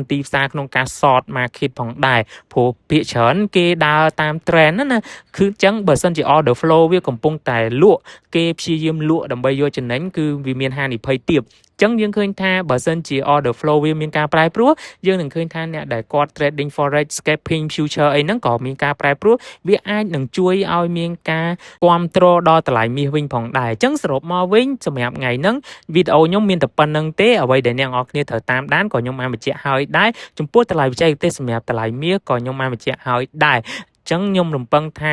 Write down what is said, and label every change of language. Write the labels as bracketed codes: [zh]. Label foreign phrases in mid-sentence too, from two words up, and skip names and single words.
[km] ទីផ្សារក្នុងការ [en] short market [km] ផងដែរព្រោះភាគច្រើនគេដើរតាម trend ណាគឺចឹងបើសិនជា [en] order flow [km] វាកំពុងតែលក់គេព្យាយាមលក់ដើម្បីយកចំណេញគឺវាមានហានិភ័យទាបចឹងយើងឃើញថាបើសិនជា [en] order flow [km] វាមានការប្រែប្រួលយើង នឹងឃើញថាអ្នកដែលគាត់ [en] trading forex scalping future [km] អីហ្នឹងក៏មានការប្រែប្រួលវាអាចនឹងជួយឲ្យមានការគ្រប់គ្រងដល់តម្លៃមាសវិញផងដែរអញ្ចឹងសរុបមកវិញសម្រាប់ថ្ងៃហ្នឹងវីដេអូខ្ញុំមានតែប៉ុណ្្នឹងទេ អ្វីដែលអ្នកនរគ្នាត្រូវតាមដានក៏ខ្ញុំបានបញ្ជាក់ហើយដែរចំពោះតម្លៃបច្ចេកទេសសម្រាប់តម្លៃមាសក៏ខ្ញុំបានបញ្ជាក់ហើយដែរចឹងខ្ញុំរំពឹងថា